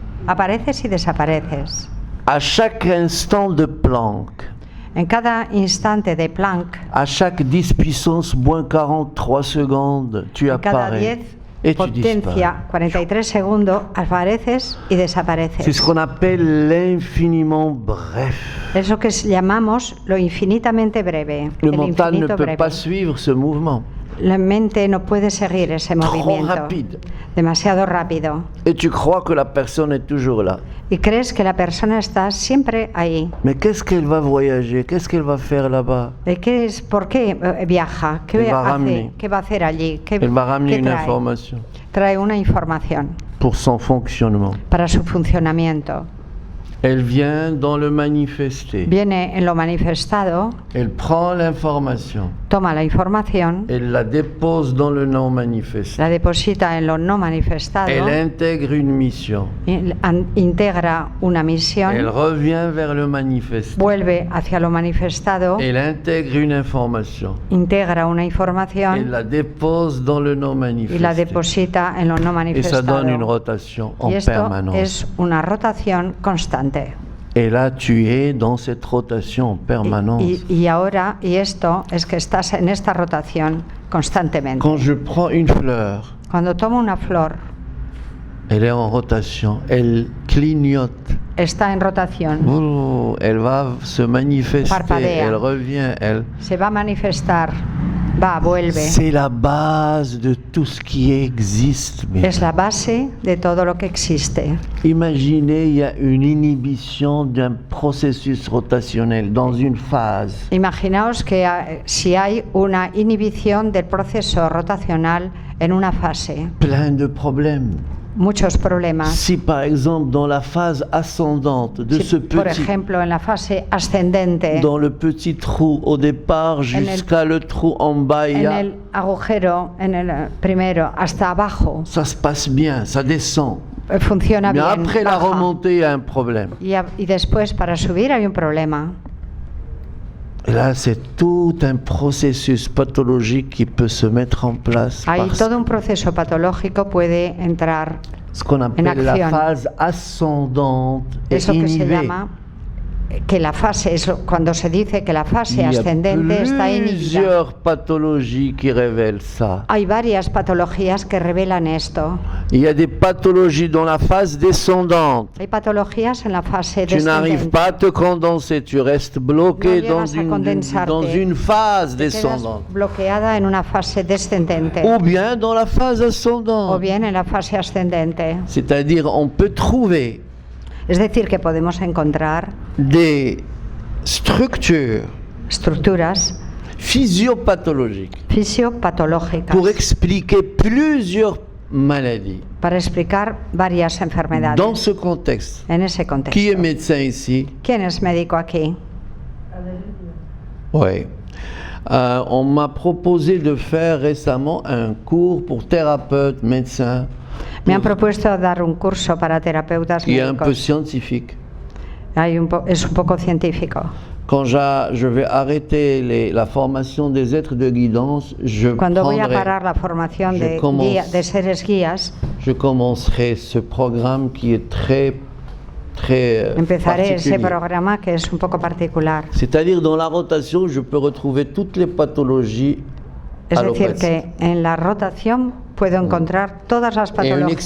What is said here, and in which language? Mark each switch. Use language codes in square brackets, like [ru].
[es] Apareces y desapareces. [fr] À chaque instant de Planck, [es] En cada instante de Planck, [fr] à chaque 10 puissance moins 43 secondes, tu [es] cada [fr] apparais. [es] 10 potencia 43 segundos, apareces y desapareces. [fr] C'est ce qu'on appelle l'infiniment bref. [es] Eso que llamamos lo infinitamente breve. [fr] Le mental ne peut [es] breve. [fr] pas suivre ce mouvement. [es] La mente no puede seguir ese movimiento. [fr] Rapide. [es] Demasiado rápido. [fr] Et tu crois que la personne est toujours là. [es] Y crees que la persona está siempre ahí. [fr] Mais qu'est-ce qu'elle va voyager? Qu'est-ce qu'elle va faire là-bas? [es] ¿Por qué viaja? ¿Qué hace? ¿Qué va a hacer allí? [fr] Elle va ramener une information. [es] Trae una información. [fr] Pour son fonctionnement. [es] Para su funcionamiento. [fr] Elle vient dans le manifesté. [es] Viene en lo manifestado. [fr] Elle prend l'information. [es] Toma la información. [fr] Elle la dépose dans le non manifesté. [es] La deposita en lo no manifestado. [fr] Elle intègre une mission. [es] Integra una misión. [fr] Elle revient vers le manifesté. [es] Vuelve hacia lo manifestado. [fr] Elle intègre une information. [es] Integra una información. [fr] Elle la dépose dans le non manifesté. [es] Y la deposita en lo no manifestado. [fr] Et ça donne une rotation en permanence. [es] Es una rotación constante. [fr] Et là, tu es dans cette rotation en permanence. [es] Y esto es que estás en esta rotación constantemente. [fr] Quand je prends une fleur, [es] cuando tomo una flor, [fr] elle est en rotation, elle clignote. [es] Está en rotación. [fr] Oh, elle va se manifester, [es] Parpadea. [fr] Elle revient, elle. [es] Se va a manifestar. Vuelve. [fr] C'est la base de tout ce qui existe. [es] Es la base de todo lo que existe. [fr] Imaginez, il y a une inhibition d'un processus rotationnel dans une phase. [es] Imaginaos que si hay una inhibición del proceso rotacional en una fase. [fr] Plein de problèmes. [es] Muchos problemas. [fr] Si par exemple dans la phase ascendante de ce petit, [es] por ejemplo en la fase ascendente, [fr] dans le petit trou au départ jusqu'à le trou en bas, il y a, [es] en el agujero, en el primero hasta abajo, [fr] ça se passe bien, ça descend. [es] Funciona [fr] Mais [es] bien. [fr] après [es] baja. [fr] la remontée, il y a un problème. [es] Y después para subir hay un problema. [fr] Et là, c'est tout un processus pathologique qui peut se mettre en place. [es] Hay todo un proceso patológico puede entrar [fr] ce qu'on appelle la phase ascendante et [es] Eso que [fr] inhibée. [es] se llama que la fase, cuando se dice que la fase ascendente está inhibida. [fr] Plusieurs pathologies qui révèlent ça. [es] Hay varias patologías que revelan esto. [fr] Il y a des pathologies dans la phase descendante. [es] Hay patologías en la fase [fr] Tu n'arrives pas à te condenser, tu restes bloqué [es] no [fr] dans une phase descendante. [es] Bloqueada en una fase descendente. [fr] Ou bien dans la phase ascendante. [es] O bien en la fase ascendente. [fr] C'est-à-dire, on peut trouver [es] Es decir, que podemos encontrar [fr] des structuras physiopathológicas pour expliquer plusieurs maladies. [es] Para explicar varias enfermedades. [fr] Dans ce contexte. [es] En ese contexto. [fr] Qui est médecin ici? [es] ¿Quién es médico aquí? [fr] Oui. On m'a proposé de faire récemment un cours pour thérapeutes, médecins. [es] Me han propuesto dar un curso para terapeutas [fr] qui est un peu [es] médicos. [fr] scientifique. [es] Es un poco científico. [fr] Quand je vais arrêter la formation des êtres de guidance, [es] Cuando voy a parar la formación de seres guías, [fr] je commencerai ce programme qui est très [es] empezaré ese programa que es un poco particular. [fr] C'est-à-dire dans la rotation, je peux retrouver toutes les pathologies. [es] Es decir, que en la rotación puedo encontrar todas las patologías.